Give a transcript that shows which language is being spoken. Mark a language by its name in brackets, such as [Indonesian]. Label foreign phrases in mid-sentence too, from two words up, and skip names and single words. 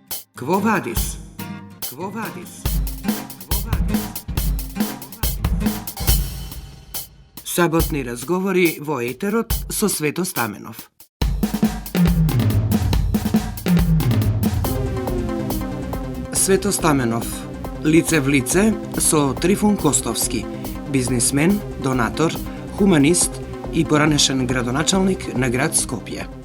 [Macedonian] Quo vadis? Quo vadis? Quo vadis? Sabotni razgovori во етерот со Свето Стаменов. Свето Стаменов, лице в лице со Трифун Костовски, бизнисмен, донатор, хуманист и поранешен градоначалник на град Скопје.